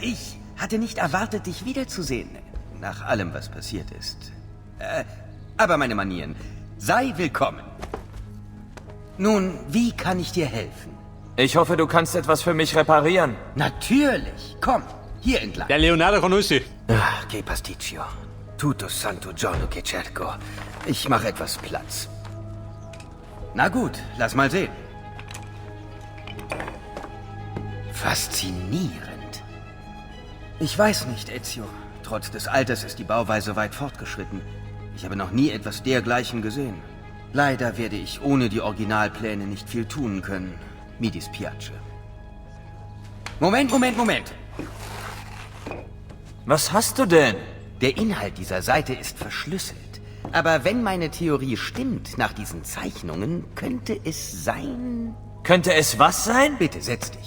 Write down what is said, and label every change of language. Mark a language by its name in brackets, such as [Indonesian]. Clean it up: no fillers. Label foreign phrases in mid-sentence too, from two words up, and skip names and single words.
[German] Ich hatte nicht erwartet, dich wiederzusehen. Nach allem, was passiert ist. Aber meine Manieren. Sei willkommen. Nun, wie kann ich dir helfen? Ich hoffe, du kannst etwas für mich reparieren. Natürlich. Komm, hier entlang. Der Leonardo con Ussi. [Italian] Che pasticcio. Tutto santo giorno che cerco. [German] Ich mache etwas Platz. Na gut, lass mal sehen. Faszinierend. Ich weiß nicht, Ezio. Trotz des Alters ist die Bauweise weit fortgeschritten. Ich habe noch nie etwas dergleichen gesehen. Leider werde ich ohne die Originalpläne nicht viel tun können. [Italian] Mi dispiace. [German] Moment. Was hast du denn? Der Inhalt dieser Seite ist verschlüsselt. Aber wenn meine Theorie stimmt, nach diesen Zeichnungen, könnte es sein... Könnte es was sein? Bitte, setz dich.